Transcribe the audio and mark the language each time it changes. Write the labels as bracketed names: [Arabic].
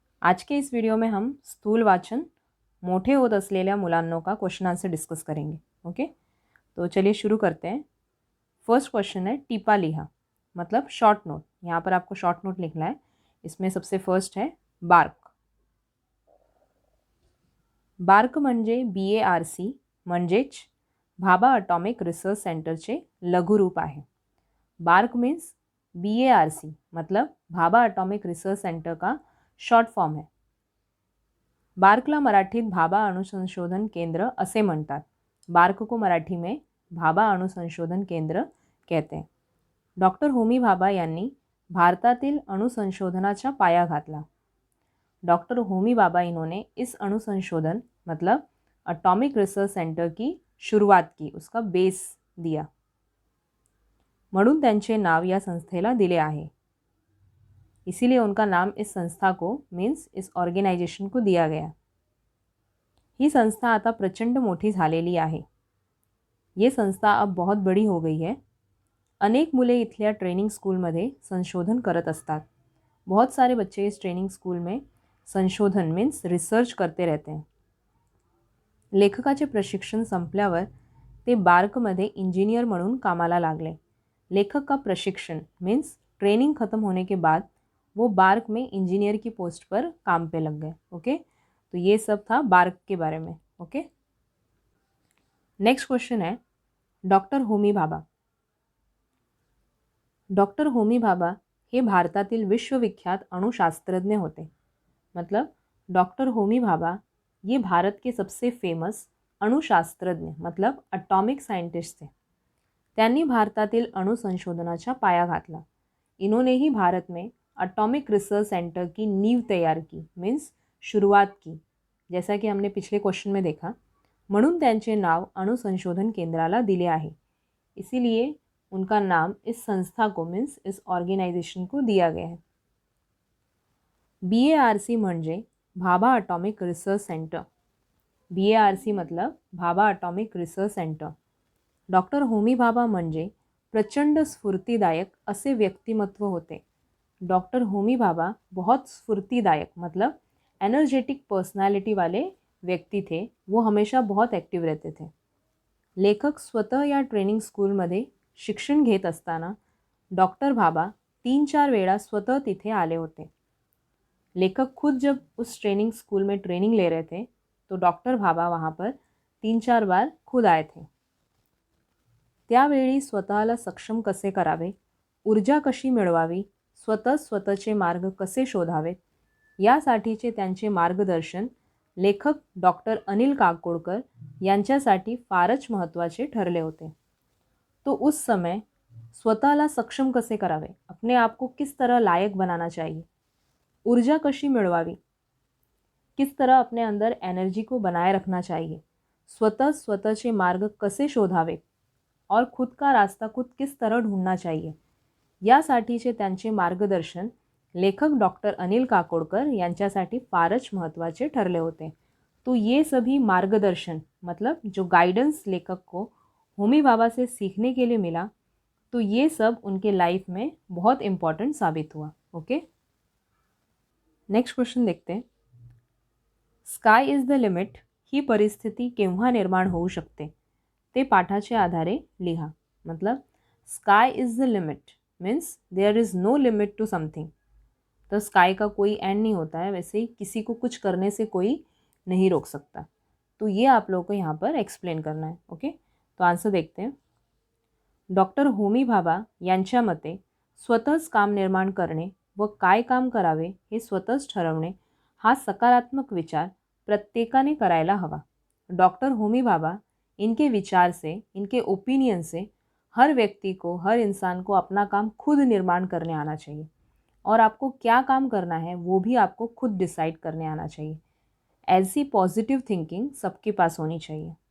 [Hindi] आज के इस वीडियो में हम स्थूल वाचन [Marathi] मोठे होत असलेल्या मुलांनो [Hindi] का क्वेश्चन आंसर डिस्कस करेंगे। ओके, तो चलिए शुरू करते हैं। फर्स्ट क्वेश्चन है टीपा लिहा, मतलब शॉर्ट नोट। यहाँ पर आपको शॉर्ट नोट लिखना है। इसमें सबसे फर्स्ट है बार्क। [Marathi] बार्क म्हणजे BARC म्हणजेच भाभा अटॉमिक रिसर्च सेंटरचे लघुरूप आहे। [Hindi] बार्क मीन्स BARC, मतलब भाभा अटॉमिक रिसर्च सेंटर का शॉर्ट फॉर्म है। [Marathi] बार्कला मराठीत भाभा अणुसंशोधन केंद्र असे म्हणतात। [Hindi] बार्क को मराठी में भाभा अणुसंशोधन केंद्र कहते हैं। [Marathi] डॉक्टर होमी भाभा यांनी भारतातील अणुसंशोधनाचा पाया घातला। [Hindi] डॉक्टर होमी भाभा इन्होंने इस अणुसंशोधन मतलब अटॉमिक रिसर्च सेंटर की शुरुआत की, उसका बेस दिया, [Marathi] म्हणून त्यांचे नाव या संस्थेला दिले आहे। [Hindi] इसीलिए उनका नाम इस संस्था को मीन्स इस ऑर्गेनाइजेशन को दिया गया। [Marathi] ही संस्था आता प्रचंड मोठी झालेली आहे। [Hindi] ये संस्था अब बहुत बड़ी हो गई है। [Marathi] अनेक मुले इथल्या ट्रेनिंग स्कूलमध्ये संशोधन करत असतात। [Hindi] बहुत सारे बच्चे इस ट्रेनिंग स्कूल में संशोधन मीन्स रिसर्च करते रहते हैं। [Marathi] लेखकाचे प्रशिक्षण संपल्यावर ते बार्कमध्ये इंजिनियर म्हणून कामाला लागले। [Hindi] लेखक का प्रशिक्षण मीन्स ट्रेनिंग ख़त्म होने के बाद वो बार्क में इंजीनियर की पोस्ट पर काम पे लग गए। ओके, तो ये सब था बार्क के बारे में। ओके, नेक्स्ट क्वेश्चन है डॉक्टर होमी भाभा। [Marathi] डॉक्टर होमी भाभा हे भारतातील विश्वविख्यात अणुशास्त्रज्ञ होते। [Hindi] मतलब डॉक्टर होमी भाभा ये भारत के सबसे फेमस अणुशास्त्रज्ञ मतलब अटॉमिक साइंटिस्ट थे। [Marathi] त्यांनी भारतातील अणुसंशोधनाचा पाया घातला। [Hindi] इन्होंने ही भारत में अटॉमिक रिसर्च सेंटर की नींव तैयार की, मीन्स शुरुआत की, जैसा कि हमने पिछले क्वेश्चन में देखा। [Marathi] म्हणून त्यांचे नाव अणुसंशोधन केंद्राला दिले आहे। [Hindi] इसीलिए उनका नाम इस संस्था को मीन्स इस ऑर्गेनाइजेशन को दिया गया है। [Marathi] BARC म्हणजे Bhabha atomic research centre. [Hindi] BARC मतलब Bhabha atomic research centre. [Marathi] Doctor Homi Bhabha म्हणजे प्रचंड स्फूर्तिदायक असे व्यक्तिमत्व होते। [Hindi] डॉक्टर होमी भाभा बहुत स्फूर्तिदायक मतलब एनर्जेटिक पर्सनालिटी वाले व्यक्ति थे। वो हमेशा बहुत एक्टिव रहते थे। [Marathi] लेखक स्वतः या ट्रेनिंग स्कूलमध्ये शिक्षण घेत असताना डॉक्टर भाभा 3-4 वेळा स्वतः तिथे आले होते। [Hindi] लेखक खुद जब उस ट्रेनिंग स्कूल में ट्रेनिंग ले रहे थे तो डॉक्टर भाभा वहाँ पर 3-4 बार खुद आए थे। [Marathi] त्यावेळी स्वतःला सक्षम कसे करावे, ऊर्जा कशी मिळवावी, स्वतःचे मार्ग कसे शोधावेत, यासाठीचे त्यांचे मार्गदर्शन लेखक डॉक्टर अनिल काकोडकर यांच्यासाठी फारच महत्त्वाचे ठरले होते। [Hindi] तो उस समय [Marathi] स्वतःला सक्षम कसे करावे, [Hindi] अपने आप को किस तरह लायक बनाना चाहिए, [Marathi] ऊर्जा कशी मिळवावी, [Hindi] किस तरह अपने अंदर एनर्जी को बनाए रखना चाहिए, [Marathi] स्वतःचे मार्ग कसे शोधावे [Hindi] और खुद का रास्ता खुद किस तरह ढूंढना चाहिए, [Marathi] यासाठीचे त्यांचे मार्गदर्शन लेखक डॉक्टर अनिल काकोडकर यांच्यासाठी फारच महत्त्वाचे ठरले होते। [Hindi] तो ये सभी मार्गदर्शन मतलब जो गाइडेंस लेखक को होमी भाभा से सीखने के लिए मिला, तो ये सब उनके लाइफ में बहुत इम्पॉर्टेंट साबित हुआ। ओके, नेक्स्ट क्वेश्चन देखते हैं। [English] sky is the limit [Marathi] ही परिस्थिती केव्हा निर्माण होऊ शकते ते पाठाच्या आधारे लिहा। [English] मतलब sky is the limit means there is no limit to something. [Hindi] तो स्काई का कोई एंड नहीं होता है, वैसे ही किसी को कुछ करने से कोई नहीं रोक सकता। तो ये आप लोगों को यहाँ पर एक्सप्लेन करना है। ओके, तो आंसर देखते हैं। [Marathi] डॉक्टर होमी भाभा यांच्या मते स्वतःच काम निर्माण करणे व काय काम करावे हे स्वतःच ठरवणे हा सकारात्मक विचार प्रत्येकाने करायला हवा। [Hindi] डॉक्टर होमी भाभा इनके विचार से, इनके ओपिनियन से हर व्यक्ति को, हर इंसान को अपना काम खुद निर्माण करने आना चाहिए और आपको क्या काम करना है वो भी आपको खुद डिसाइड करने आना चाहिए। ऐसी पॉझिटिव्ह थिंकिंग सबके पास होनी चाहिए।